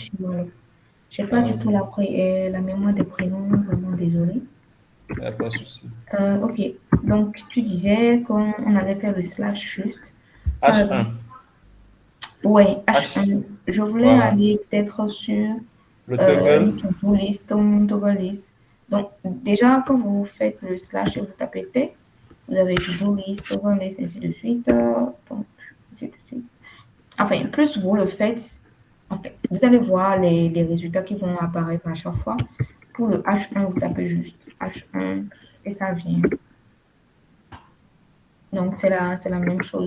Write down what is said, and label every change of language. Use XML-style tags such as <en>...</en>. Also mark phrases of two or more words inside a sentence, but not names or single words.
<fr>Rafio. Je n'ai pas du tout allons-y, la mémoire des prénoms, vraiment désolée. il n'y a pas de souci. Ok, donc tu disais qu'on allait faire le slash juste. H1, Ouais, H, H1. Je voulais voilà. aller peut-être sur Le une toggle,</fr> <en>to-do list</en> <fr>ou une</fr> <en>to-do list.</en> <fr>Donc, déjà, quand vous faites le slash et vous tapez T, vous avez</fr> <en>to-do list, to-do list,</en> <fr>ainsi de suite. Donc, ainsi de suite. Enfin, plus vous le faites, en fait, vous allez voir les résultats qui vont apparaître à chaque fois. Pour le H1, vous tapez juste H1 et ça vient. Donc, c'est la même chose.</fr>